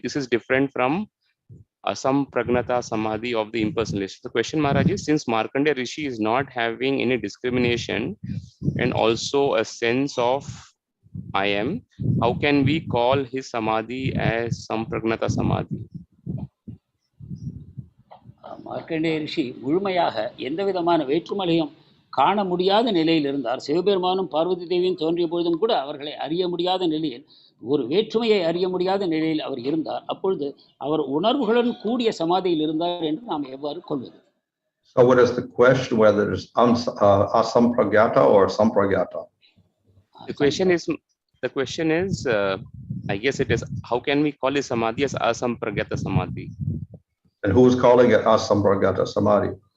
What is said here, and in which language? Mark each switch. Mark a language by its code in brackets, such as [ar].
[en] This is different from Asampragnata Samadhi of the impersonalist. The question, Maharaj, is since Markandeya Rishi is not having any discrimination and also a sense of I am, how can we call his Samadhi as Sampragnata Samadhi? [ta] Markandeya ரிஷி முழுமையாக எந்த விதமான வேற்றுமலையும் காண முடியாத நிலையில் இருந்தார். சிவபெருமானும் பார்வதி தேவியும் தோன்றிய பொழுதும் கூட அவர்களை அறிய முடியாத நிலையில், ஒரு வேற்றுமையை அறிய முடியாத நிலையில் அவர் இருந்தார். அப்பொழுது அவர் உணர்வுகளுடன் கூடிய சமாதியில் இருந்தார் என்று நாம் எவ்வாறு கொள்வது? [en] So what is the question, whether it's asampragyata or sampragyata? The question is, I guess it is, how can we call his Samadhi as Asampragyata Samadhi? And who is calling it asampragyata samadhi?